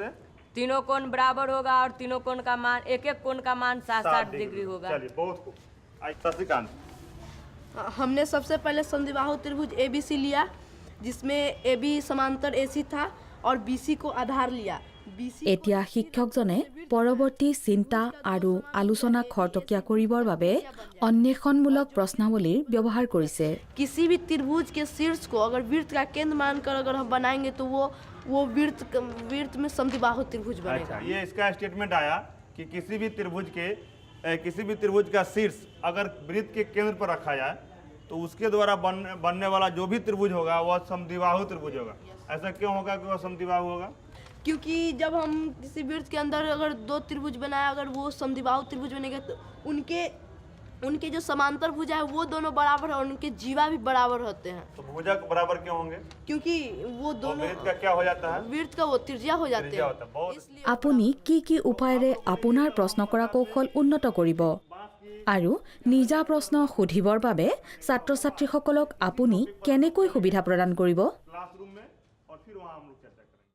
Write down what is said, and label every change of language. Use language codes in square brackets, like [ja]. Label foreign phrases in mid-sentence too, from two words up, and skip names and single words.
[hi] तीनों कोण बराबर होगा और तीनों कोण का मान एक एक कोण का मान 60 डिग्री होगा। चलिए बहुत खूब। शशिकांत, हमने सबसे पहले समद्विबाहु त्रिभुज ABC लिया, जिसमें AB समांतर AC था और BC को आधार लिया। BC [as] এতিয়া শিক্ষকজনে পৰৱৰ্তী চিন্তা আৰু আলোচনা খৰতকীয়া কৰিবৰ বাবে অন্বেষণমূলক প্ৰশ্নাৱলীৰ ব্যৱহাৰ কৰিছে। [hi] किसी भी त्रिभुज के शीर्ष को अगर वृत्त का केंद्र मानकर अगर हम बनाएंगे तो वो वृत्त में समद्विबाहु त्रिभुज बनेगा। अच्छा, ये इसका स्टेटमेंट आया कि किसी भी त्रिभुज का शीर्ष अगर वृत्त के केंद्र पर रखा जाए तो उसके द्वारा बनने वाला जो भी त्रिभुज होगा वह समद्विबाहु त्रिभुज होगा। ऐसा क्यों होगा कि वह समद्विबाहु होगा? क्योंकि जब हम किसी वृत्त के अंदर अगर दो त्रिभुज बनाए, अगर वो समद्विबाहु त्रिभुज बनेगा तो उनके जो समांतर भुजा है वो दोनों बराबर है और उनके जीवा भी बराबर होते हैं। तो भुजा बराबर क्यों होंगे? क्योंकि वो तो दोनों वृत्त का क्या हो जाता है? वृत्त का वो त्रिज्या हो जाते त्रिज्या हैं। होता है। बहुत [as] আপুনি কি উপায়েৰে আপোনাৰ প্ৰশ্ন কৰা কৌশল উন্নত কৰিব আৰু নিজা প্ৰশ্ন সুধিবৰ বাবে ছাত্ৰ ছাত্ৰীসকলক আপুনি কেনেকৈ সুবিধা প্ৰদান কৰিব? [hi] क्लासरूम में और फिर वहाँ हम लोग चर्चा